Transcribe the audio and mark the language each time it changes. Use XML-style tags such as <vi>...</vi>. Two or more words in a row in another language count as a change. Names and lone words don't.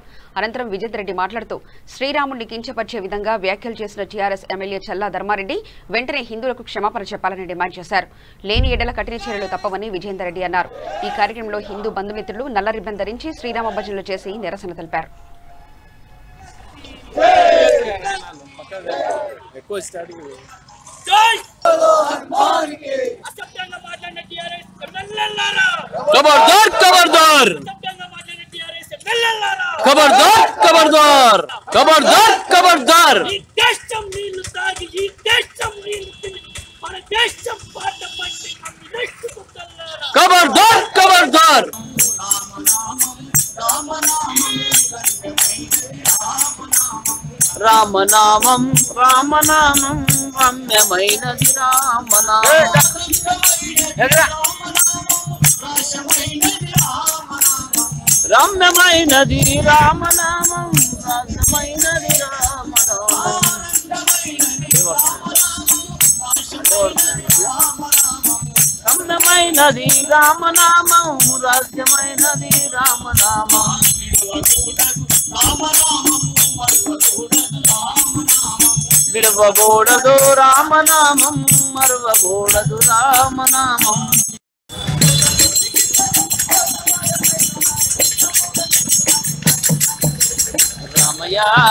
<te>అనంతరం విజేందర్ రెడ్డి మాట్లాడుతూ శ్రీరాముడిని కించపరిచే విధంగా వ్యాఖ్యలు చేసిన టీఆర్ఎస్ ఎమ్మెల్యే చల్లా ధర్మారెడ్డి వెంటనే హిందువులకు క్షమాపణ చెప్పాలని డిమాండ్ చేశారు. లేని ఎడల కఠిన చర్యలు తప్పవని విజేందర్ రెడ్డి అన్నారు. ఈ కార్యక్రమంలో హిందూ బంధుమిత్రులు నల్ల రిబ్బన్ ధరించి శ్రీరామ భజనలు చేసి నిరసన తెలిపారు.</te> <hi>खबरदार खबरदार खबरदार खबरदार खबरदार खबरदार खबरदार खबरदार</hi> <te>రామ నామమ రామ నామమ రమ్యమైనది రామనామం రమ్యమైనది రామనామం రసమైనది రామనామం రమ్యమైనది రామనామం రస్యమైనది రామనామం విడవకూడదు రామనామం మరువకూడదు రామనామం రామయ్య</te>